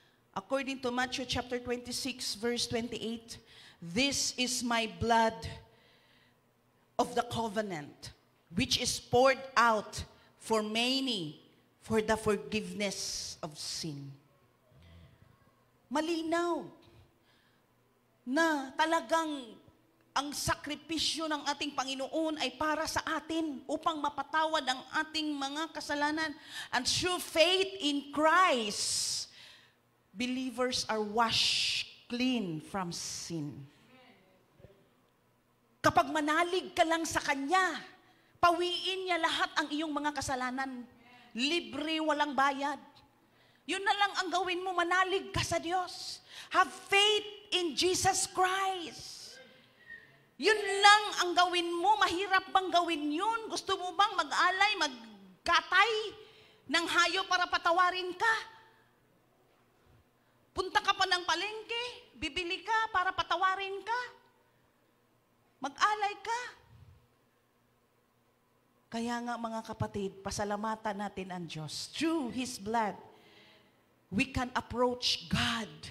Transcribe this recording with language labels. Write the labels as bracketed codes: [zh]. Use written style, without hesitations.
[en] According to Matthew chapter 26 verse 28, this is my blood of the covenant, which is poured out for many for the forgiveness of sin. [tl] Malinaw na talagang ang sakripisyo ng ating Panginoon ay para sa atin upang mapatawad ang ating mga kasalanan. [en] And through faith in Christ, believers are washed clean from sin. [tl] Kapag manalig ka lang sa Kanya, pawiin niya lahat ang iyong mga kasalanan. Libre, walang bayad. Yun na lang ang gawin mo, manalig ka sa Diyos. [en] Have faith in Jesus Christ. [tl] Yun lang ang gawin mo. Mahirap bang gawin yun? Gusto mo bang mag-alay, magkatay ng hayo para patawarin ka? Punta ka pa ng palengke, bibili ka para patawarin ka? Mag-alay ka? Kaya nga mga kapatid, pasalamatan natin ang Diyos. [en] Through His blood, we can approach God.